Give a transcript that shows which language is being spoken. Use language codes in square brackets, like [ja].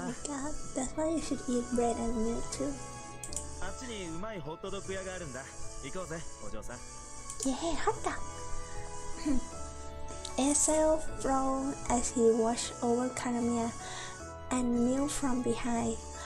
[en] my god, that's why you should eat bread and milk too. [ja] あっちにうまいホットドッグ屋があるんだ。行こうぜ、お嬢さん。 [en] Yeah, hot dog. Excel frowned as he watched over Karamia and Mew from behind.